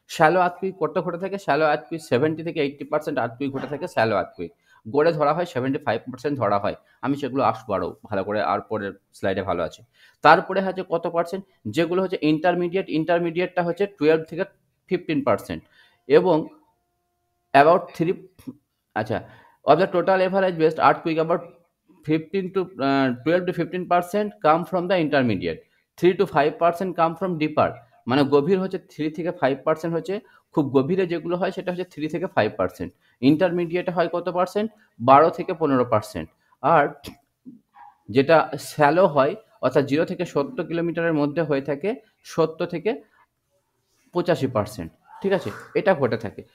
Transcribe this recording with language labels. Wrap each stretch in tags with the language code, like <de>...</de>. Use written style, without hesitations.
<bn>Shallow earthquake কত ঘটে থাকে? শ্যালো আর্থকুইক 70 থেকে 80% আর্থকুইক ঘটে থাকে শ্যালো আর্থকুইক। গড়ে ধরা হয় 75% ধরা হয়। আমি সেগুলো আসবো আরও ভালো করে, আর পরের স্লাইডে ভালো আছে। তারপরে হচ্ছে কত পার্সেন্ট? যেগুলো হচ্ছে ইন্টারমিডিয়েট, ইন্টারমিডিয়েটটা হচ্ছে 12 থেকে 15%। এবং অ্যাবাউট 3, আচ্ছা,</bn> <en>of the total average based earthquake about 12 to 15% come from the intermediate, 3 to 5% come from deeper।</en> <bn>মানে গভীর হচ্ছে 3 থেকে 5% হচ্ছে, খুব গভীরে যেগুলো হয় সেটা হচ্ছে 3 থেকে 5%। ইন্টারমিডিয়েটে হয় কত পার্সেন্ট? 12 থেকে 15%। আর যেটা শ্যালো হয়, অর্থাৎ 0 থেকে 70 কিলোমিটারের মধ্যে হয়ে থাকে 70 থেকে 85%। ঠিক আছে? এটা ঘটে থাকে।</bn>